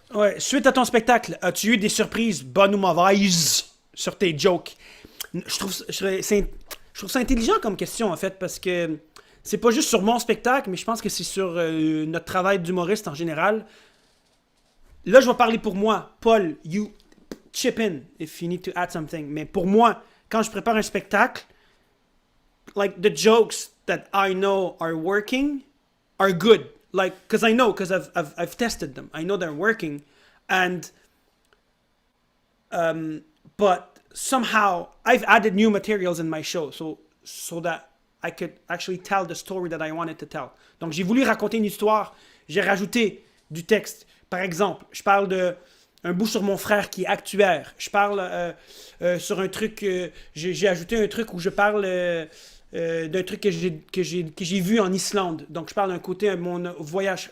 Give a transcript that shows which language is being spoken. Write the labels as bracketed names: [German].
[French] Ouais, suite à ton spectacle, as-tu eu des surprises, bonnes ou mauvaises, sur tes jokes? Je trouve ça intelligent comme question, en fait, parce que c'est pas juste sur mon spectacle, mais je pense que c'est sur notre travail d'humoriste en général. Là, je vais parler pour moi. [English] Paul, you chip in if you need to add something. [French] Mais pour moi, quand je prépare un spectacle, [English] like the jokes that I know are working are good. Like, because I've tested them. I know they're working. And, but somehow I've added new materials in my show so that I could actually tell the story that I wanted to tell. [French] Donc, j'ai voulu raconter une histoire. J'ai rajouté du texte. Par exemple, je parle un bout sur mon frère qui est actuaire. Je parle sur un truc... j'ai ajouté un truc où je parle... d'un truc que j'ai vu en Islande. Donc, je parle d'un côté de mon voyage.